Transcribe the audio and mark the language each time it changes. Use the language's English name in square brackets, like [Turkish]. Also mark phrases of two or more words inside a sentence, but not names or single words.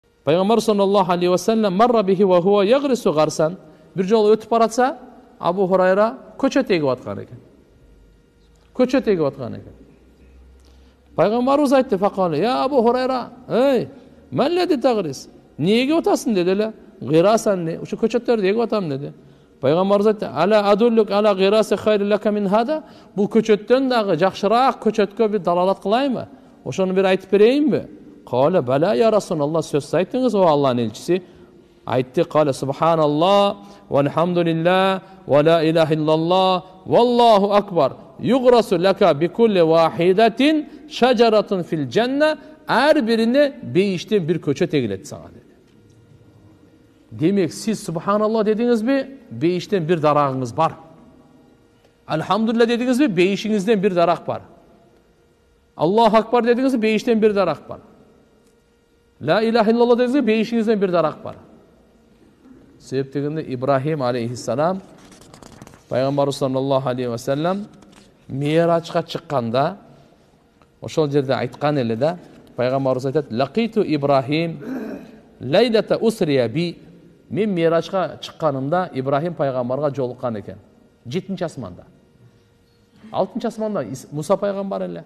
[Arabic] Пайгамбар صلى الله عليه وسلم مر به وهو يغرس غرسا. [Kyrgyz] Bir жолу өтүп баратса, Абу Хурайра көчөт эгип аткан экен. Көчөт эгип аткан экен. Пайгамбарыбыз айтты, [Arabic] فقال يا أبو هريرة, ey, ما الذي تغرس. [Kyrgyz] Не эгип атасың dedi эле. Гырасан не, ушу көчөттөрдү эгип атам dedi. Пайгамбарыбыз айтты, [Arabic] ألا أدلك على غراس خير لك من هذا. [Kyrgyz] Бул көчөттөн дагы жакшыраак көчөткө бир далалат кылайынбы? Ошону бир айтып берейинби? [Arabic] قال بلى يا رسول الله, [Kyrgyz] сөз айттыңыз, о Аллахтын элчиси. [Arabic] Айтты, قال سبحان الله والحمد لله ولا إله إلا الله والله أكبر. يغرس لك بكل واحدة شجرة في الجنة. [Kyrgyz] Ар бирине бейиштен бир көчөт эгилет сага dedi. Демек, сиз субханаллах дедиңизби, бейиштен бир дарагыңыз бар. Алхамдулилlah дедиңизби, бейишиңизден бир дарак бар. [Arabic] الله أكبر [Kyrgyz] дедиңизби, бейиштен бир дарак бар. [Arabic] لا إله إلا الله [Kyrgyz] дедиңизби, бейишиңизден бир дарак бар. Себептегенде Ибрахим алейхиссалам, Пайгамбар [Arabic] صلى الله عليه وسلم [Kyrgyz] Миражга чыкканда, ошол жерде айткан эле да, Пайгамбарыбыз айтат, [Arabic] لقيت إبراهيم ليلة أسري بي. [Kyrgyz] Мен Миражга чыкканымда Ибрахим пайгамбарга жолуккан экен. 7-нчи асманда. 6-нчы асманда Муса пайгамбар эле.